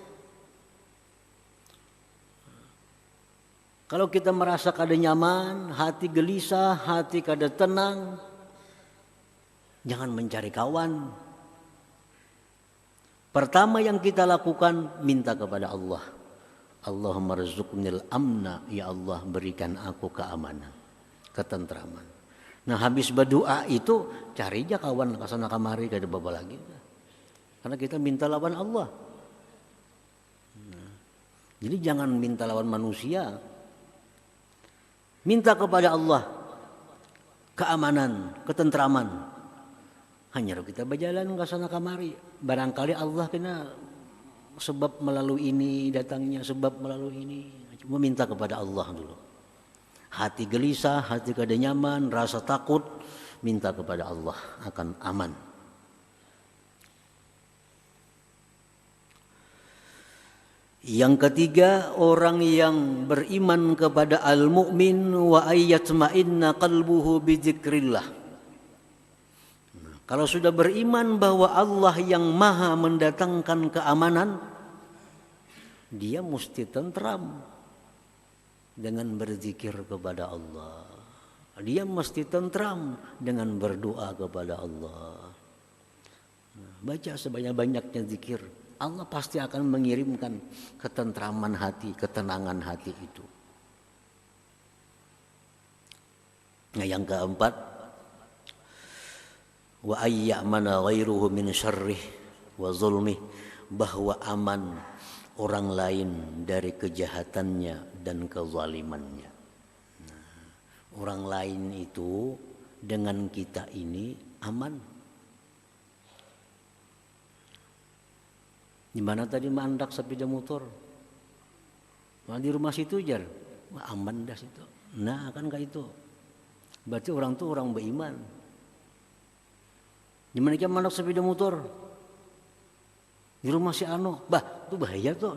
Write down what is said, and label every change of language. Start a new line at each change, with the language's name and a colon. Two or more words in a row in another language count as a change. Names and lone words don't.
Indonesian: Kalau kita merasa kada nyaman, hati gelisah, hati kada tenang, jangan mencari kawan. Pertama yang kita lakukan, minta kepada Allah.
Arabic: اللهم ارزقني الأمن,
Indonesian: ya Allah berikan aku keamanan, ketentraman.
Banjar: Nah, habis berdoa itu cari aja kawan kesana kamari kada baba lagi.
Indonesian: Karena kita minta lawan Allah. Nah, jadi jangan minta lawan manusia. Minta kepada Allah keamanan, ketentraman. Hanya kita berjalan ke sana kamari. Barangkali Allah kena sebab melalui ini datangnya, sebab melalui ini. Cuma minta kepada Allah dulu. Hati gelisah, hati kada nyaman, rasa takut, minta kepada Allah akan aman. Yang ketiga, orang yang beriman kepada
Arabic: المؤمن وأن يطمئن قلبه بذكر الله.
Indonesian: Kalau sudah beriman bahwa Allah yang maha mendatangkan keamanan, dia mesti tentram dengan berzikir kepada Allah. Dia mesti tentram dengan berdoa kepada Allah. Baca sebanyak-banyaknya zikir. Allah pasti akan mengirimkan ketentraman hati, ketenangan hati itu. Nah, yang keempat,
Arabic: وأن يأمن غيره من شره وظلمه,
Indonesian: bahwa aman orang lain dari kejahatannya dan kezalimannya. Nah, orang lain itu dengan kita ini aman.
Banjar: Di mana tadi mandak sepeda motor? Nah, di rumah situ jar. Wah, aman dah situ.
Indonesian: Nah, kan kayak itu.
Banjar: Berarti orang tuh orang beriman. Di mana dia mandak sepeda motor? Di rumah si Ano. Bah, itu bahaya tuh.